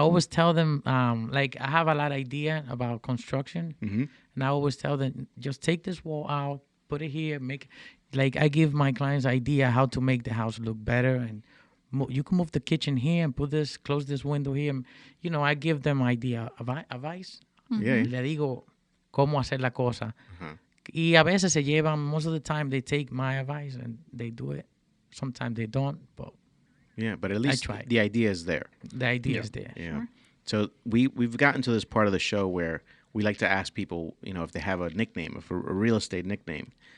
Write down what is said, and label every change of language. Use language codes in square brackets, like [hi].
[en] always tell them, like, I have a lot of idea about construction, and I always tell them, just take this wall out, put it here, like, I give my clients idea how to make the house look better, and you can move the kitchen here and close this window here. I give them idea, advice. Yeah. [es] Le digo cómo hacer la cosa. [en] Y a veces se llevan, most of the time they take my advice and they do it. Sometimes they don't, but Yeah, but at least tried. the idea is there. the idea is there. Yeah. So we've gotten to this part of the show where we like to ask people, if they have a nickname, a real estate nickname.